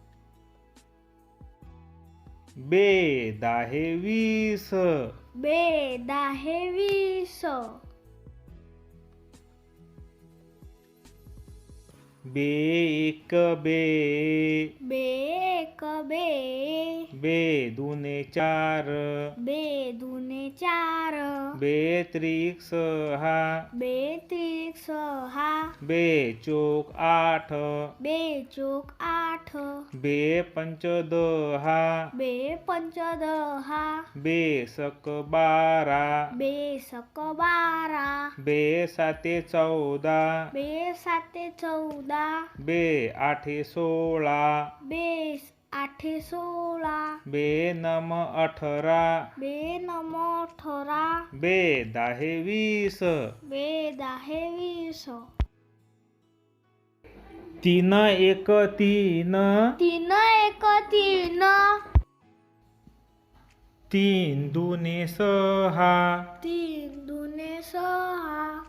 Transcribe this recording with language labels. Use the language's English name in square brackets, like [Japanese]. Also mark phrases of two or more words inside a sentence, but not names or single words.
[Marathi] बे दाहे 20, बे दाहे 20, बे एक बे, बे एक बे, बे दुने चार, बे दुने चार, बे त्रिक सहा, बे त्रिक सहा, बे चोक आठ, बे चोक आठ, बे पंच दहा, बे पंच दहा, बे सक बारा, बे सक बारा, बे साते 14, बे साते 14, बे आठे 16, बे आठे 16, बे नम 18, बे नम 18, बे दाहे 20, बे दाहे 20. तीन एक तीन, तीन एक तीन, तीन दुने सहा, तीन दुने सहा,